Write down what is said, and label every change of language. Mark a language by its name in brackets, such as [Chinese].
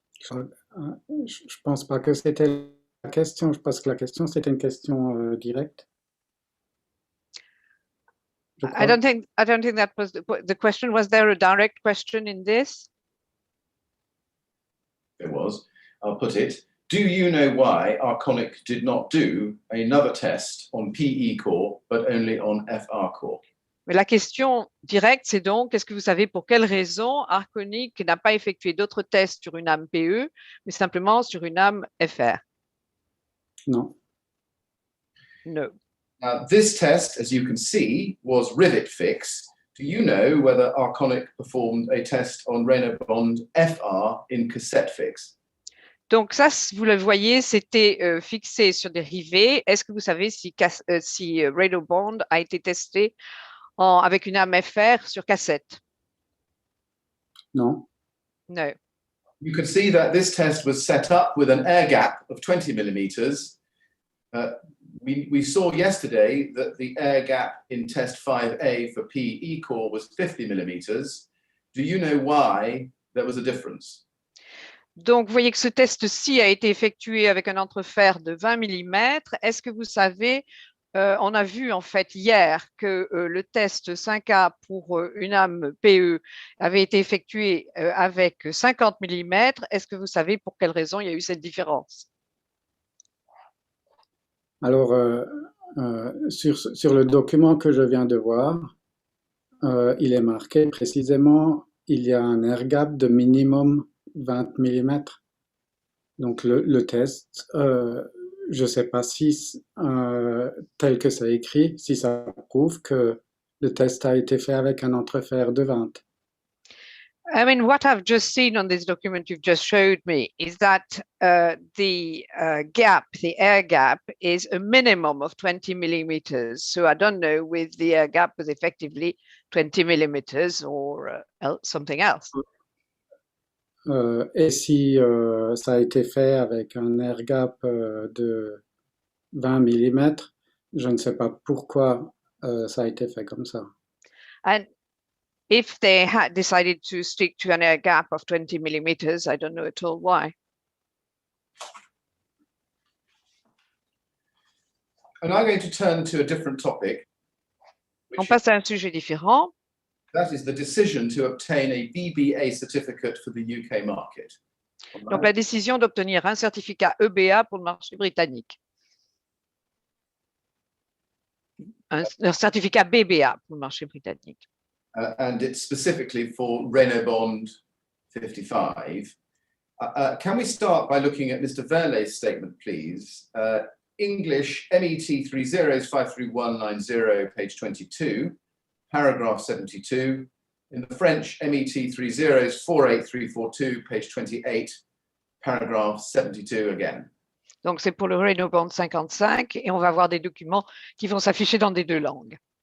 [French] Je pense pas que c'était la question. Je pense que la question, c'était une question directe. Je [English] I [French] crois. [English] don't think that was the question. Was there a direct question in this? There was. I'll put it. Do you know why Arconic did not do another test on PE core, but only on FR core? [French] Mais la question directe, c'est donc, est-ce que vous savez pour quelle raison Arconic n'a pas effectué d'autres tests sur une âme PE, mais simplement sur une âme FR? Non. [English] No. Now, this test, as you can see, was rivet fix. Do you know whether Arconic performed a test on Reynobond FR in cassette fix? [French] Donc ça, vous le voyez, c'était fixé sur des rivets. Est-ce que vous savez si Reynobond a été testé avec une âme FR sur cassette? Non. [English] No. You can see that this test was set up with an air gap of 20 millimeters. We saw yesterday that the air gap in test 5A for PE core was 50 millimeters. Do you know why there was a difference? [French] Donc, vous voyez que ce test-ci a été effectué avec un entrefer de 20 mm. Est-ce que vous savez, on a vu en fait hier que le test 5A pour une âme PE avait été effectué avec 50 mm. Est-ce que vous savez pour quelle raison il y a eu cette différence? Alors, sur le document que je viens de voir, il est marqué précisément, il y a un air gap de minimum 20 mm. Donc, le test, je ne sais pas si, tel que c'est écrit, si ça prouve que le test a été fait avec un entrefer de 20. [English] I mean, what I've just seen on this document you've just showed me is that the gap, the air gap, is a minimum of 20 millimeters. So I don't know if the air gap was effectively 20 millimeters or something else. [French] Et si ça a été fait avec un air gap de 20 mm, je ne sais pas pourquoi ça a été fait comme ça. [English] And if they had decided to stick to an air gap of 20 millimeters, I don't know at all why. And I'm going to turn to a different topic. [French] On passe à un sujet différent. [English] That is the decision to obtain a Bba certificate for the UK market. [French] Donc, la décision d'obtenir un certificat EBA pour le marché britannique. Un certificat BBA pour le marché britannique. [English] And it's specifically for Reynobond 55. Can we start by looking at Mr. Verley's statement, please? English MET 30s 53190, page 22, paragraph 72. In the French MET 30s 48342, page 28, paragraph 72 again. [French] Donc, c'est pour le Reynobond 55 et on va avoir des documents qui vont s'afficher dans les deux langues.